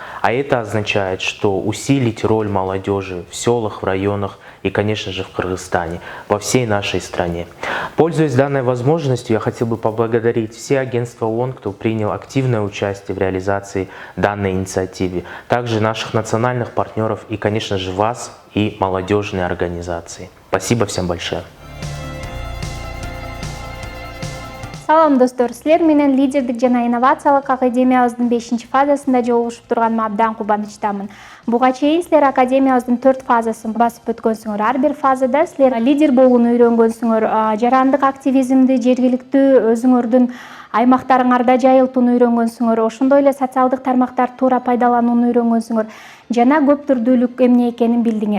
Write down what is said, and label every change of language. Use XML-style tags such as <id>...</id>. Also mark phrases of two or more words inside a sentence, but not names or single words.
<ru>А это означает, что усилить роль молодежи в селах, в районах и, конечно же, в Кыргызстане, во всей нашей стране. Пользуясь данной возможностью, я хотел бы поблагодарить все агентства ООН, кто принял активное участие в реализации данной инициативы, также наших национальных партнеров и, конечно же, вас и молодежные организации. Спасибо всем большое.</ru> <ky>Салам достор, силер менен лидердик жана инновациялык академиябыздын 5-фазасында жолугушуп турганыма абдан кубанычтамын. Буга чейин силер академиябыздын 4 фазасын басып өткөнсүңөр. Ар бир фазада силер лидер болууну үйрөнгөнсүңөр, жарандык активизмди жергиликтүү өзүңөрдүн аймактарыңарда жайылтууну үйрөнгөнсүңөр, ошондой эле социалдык тармактарды туура пайдаланууну үйрөнгөнсүңөр жана көп түрдүүлүк эмне экенин билдиңер.</ky>